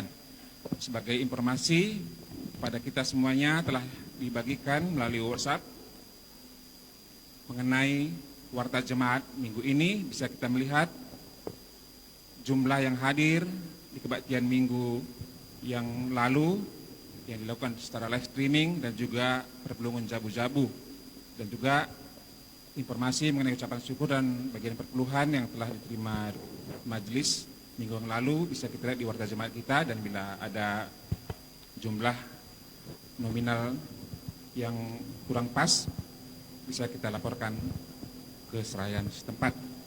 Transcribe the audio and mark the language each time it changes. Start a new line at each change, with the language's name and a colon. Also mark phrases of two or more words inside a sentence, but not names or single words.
Indonesian: Sebagai informasi, pada kita semuanya telah dibagikan melalui WhatsApp mengenai warta jemaat minggu ini. Bisa kita melihat jumlah yang hadir di kebaktian minggu yang lalu yang dilakukan secara
English: live streaming
Indonesian: dan juga
Batak Karo: perpelungan jabu-jabu,
Indonesian: dan juga informasi mengenai ucapan syukur dan bagian perpuluhan yang telah diterima majelis minggu yang lalu bisa kita lihat di warta jemaat kita. Dan bila ada jumlah nominal yang kurang pas, bisa kita laporkan ke serayan setempat.